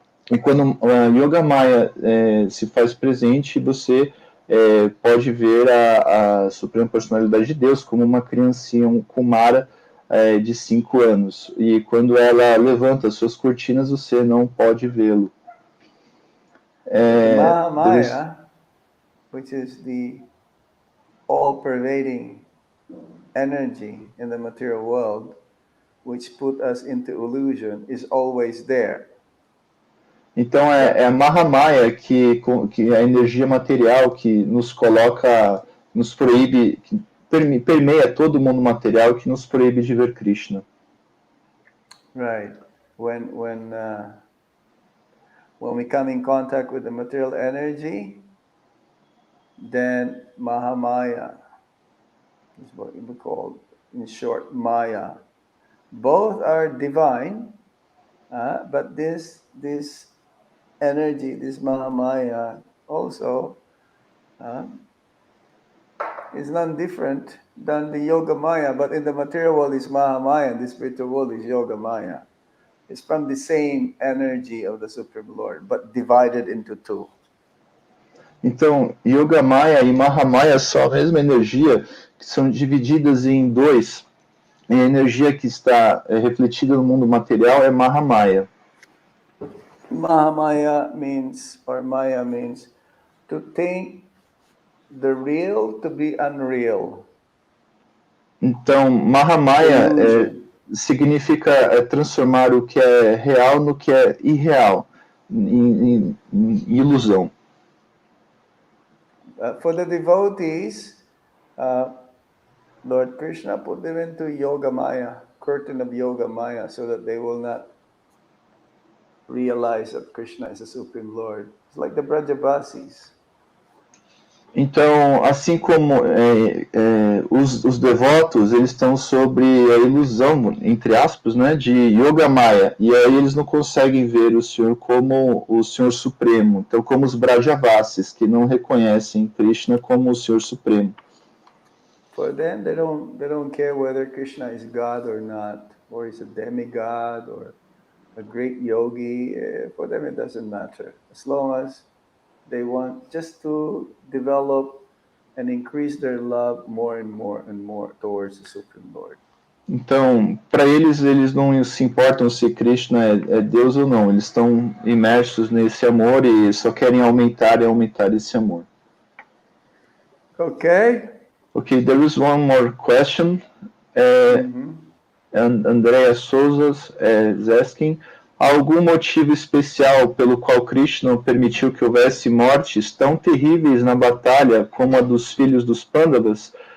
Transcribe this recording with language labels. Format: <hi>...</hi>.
<pt>E quando a Yoga Maya se faz presente, você pode ver a Suprema Personalidade de Deus como uma criancinha, um Kumara de 5 anos. E quando ela levanta suas cortinas, você não pode vê-lo.</pt> <en>Mahamaya, which is the all-pervading energy in the material world, which put us into illusion, is always there.</en> <pt>Então é a Mahamaya que é a energia material que nos coloca, nos proíbe, que permeia todo o mundo material, que nos proíbe de ver Krishna.</pt> <en>Right. When we come in contact with the material energy, then Mahamaya is what we call, in short, Maya. Both are divine, but this energy, this Mahamaya, also is none different than the Yoga Maya, but in the material world is Mahamaya, and the spiritual world is Yoga Maya. It's from the same energy of the Supreme Lord, but divided into two.</en> <pt>Então, Yoga Maya e Mahamaya são a mesma energia, que são divididas em dois. E a energia que está refletida no mundo material é Mahamaya.</pt> <en>Mahamaya means, or Maya means, to think the real to be unreal.</en> <pt>Então, Mahamaya</pt> <en>Illusion.</en> <pt>significa transformar o que é real no que é irreal, em ilusão.</pt> <en>For the devotees, Lord Krishna put them into Yoga Maya, curtain of Yoga Maya, so that they will not realize that Krishna is the Supreme Lord. It's like the Brajabasis.</en> <pt>Então, assim como os devotos, eles estão sobre a ilusão, entre aspas, né, de Yoga Maya, e aí eles não conseguem ver o Senhor como o Senhor Supremo. Então, como os Brajavasis, que não reconhecem Krishna como o Senhor Supremo.</pt> <en>For them, they don't care whether Krishna is God or not, or is a demigod or a great yogi. For them, it doesn't matter. As long as they want just to develop and increase their love more and more and more towards the Supreme Lord.</en> <pt>Então, para eles, eles não se importam se Krishna é Deus ou não. Eles estão imersos nesse amor e só querem aumentar e aumentar esse amor.</pt> <en>Okay. Okay, there is one more question. And Andrea Souza is asking,</en> <pt>há algum motivo especial pelo qual Krishna permitiu que houvesse mortes tão terríveis na batalha como a dos filhos dos Pandavas?</pt>